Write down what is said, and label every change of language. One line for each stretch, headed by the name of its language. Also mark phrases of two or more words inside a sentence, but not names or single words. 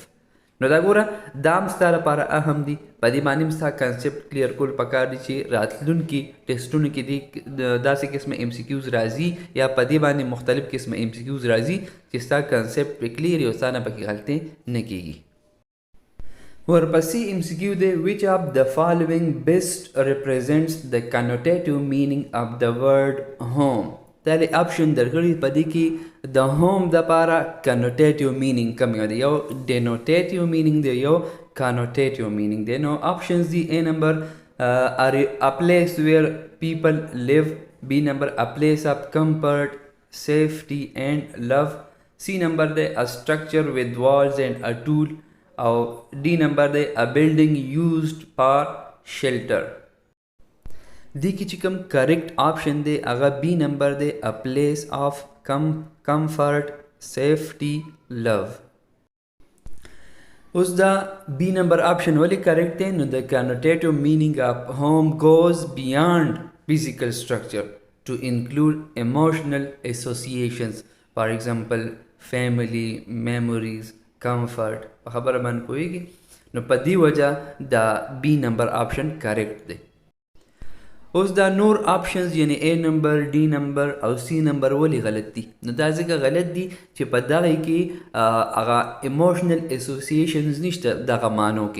Pashto: نو دا ګوره دا هم ستا لپاره اهم دي. په دې باندې هم ستا
English: concept clear
Pashto: کول پکار دي چې راتلونکي ټیسټونو کې دې داسې قسمه ام سی کیوز راځي یا په دې باندې مختلف قسمه ام سی کیوز راځي چې ستا
English: concept پې clear
Pashto: وي او ستا نه پکې غلطۍ نه کېږي. ورپسې ام سی کیو دی
English: which of the following best represents the connotative meaning of the word home.
Pashto: دا آپشن درکړي په دې کې د هوم دپاره
English: connotative meaning
Pashto: کوم یو دی؟ یو
English: denotative meaning
Pashto: دی یو
English: connotative meaning
Pashto: دی. نو آپشنز دي A نمبر
English: a place where people live,
Pashto: B نمبر
English: a place of comfort, safety and love,
Pashto: C نمبر دی
English: a structure with walls and a tool
Pashto: او D نمبر دی
English: a building used for shelter.
Pashto: دی کې چې کوم
English: correct option
Pashto: دی هغه بی نمبر دی
English: a place of comfort, safety, love.
Pashto: اوس دا بی نمبر آپشن ولې کریکټ دی؟ نو د
English: connotative meaning of home goes beyond physical structure to include emotional associations. For example, family, memories, comfort.
Pashto: په خبره باندې پوهیږي. نو په دې وجه دا بی نمبر آپشن کریکټ دی. اوس دا نور آپشنز یعنی A نمبر، D نمبر او C نمبر ولی غلط دي؟ نو دا ځکه غلط دي چې په دغه کې هغه
English: emotional associations
Pashto: نشته دغه معنو کې.